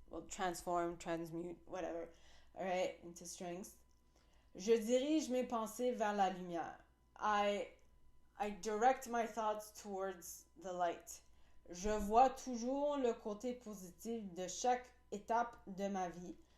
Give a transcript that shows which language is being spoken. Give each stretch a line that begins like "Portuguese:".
English: Well, transmute, whatever. All right, into strengths.
French: Je dirige mes pensées vers la lumière.
English: I direct my thoughts towards the light.
French: Je vois toujours le côté positif de chaque étape de ma vie.